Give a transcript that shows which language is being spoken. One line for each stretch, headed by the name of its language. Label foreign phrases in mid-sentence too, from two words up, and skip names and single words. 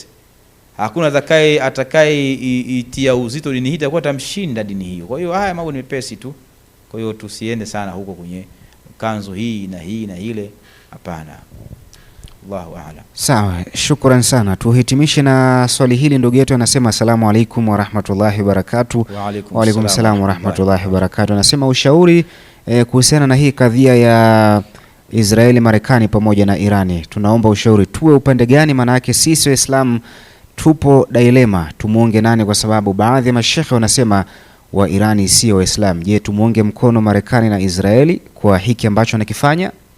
Swahili: Hakuna atakaye itia uzito dini hii, itakuwa tamshinda dini hiyo. Kwa hiyo haya mambo ni mepesi tu. Kwa hiyo tusiende sana huko kwenye kanzu hii na hii na ile, hapana.
Arabic: الله أعلم.
Swahili: Sawa, shukran sana. Tuhitimishe na swali hili. Ndugu yetu anasema
Arabic: السلام عليكم ورحمة الله وبركاته. وعليكم السلام ورحمة الله وبركاته.
Swahili: Anasema ushauri kuhusiana na hii kadhia ya Israeli, Marekani pamoja na Irani. Tunaomba ushauri, tuwe upande gani? Maana yake sisi Waislamu tupo dilema, tumuunge nani? Kwa sababu baadhi ya mashekhe wanasema wa Irani sio Waislamu. Je, tumuunge mkono Marekani na Israeli kwa hiki ambacho anakifanya?